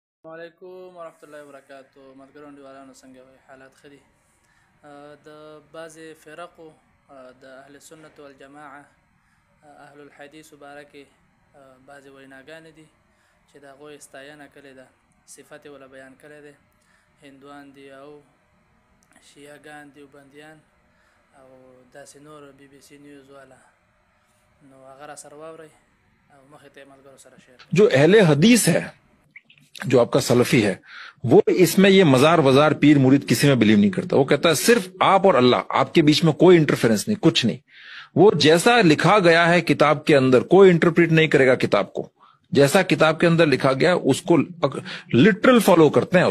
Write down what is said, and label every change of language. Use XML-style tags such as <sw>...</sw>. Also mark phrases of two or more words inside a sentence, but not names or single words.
<ar>وعلیکم ورحمۃ اللہ وبرکاتہ.</ar> <ps>ملګرو انډیوالانو څنګه وي؟ حالات ښه دي؟ د بعضې فرقو د اهل سنت والجماعه اهل الحدیث باره کې بعضې ویناګانې دي چې د هغوی ستاینه کړې ده، صفت یې وله بیان کړی دی. هندوان دي او شیعهګان دیوبندیان او داسې نور بی بی سی نیوز والا، نو هغه را سره واورئ او مخې ته یې ملګرو سره شیر کړئ.</ps> <ur>جو اہل حدیث ہے، جو آپ کا سلفی ہے، وہ اس میں یہ مزار وزار پیر مرید کسی میں بلیو نہیں کرتا. وہ کہتا ہے صرف آپ اور اللہ، آپ کے بیچ میں کوئی انٹرفیرنس نہیں، کچھ نہیں. وہ جیسا لکھا گیا ہے کتاب کے اندر، کوئی انٹرپریٹ نہیں کرے گا کتاب کو. جیسا کتاب کے اندر لکھا گیا اس کو</ur> <en>literal follow</en> <ur>کرتے ہیں.</ur>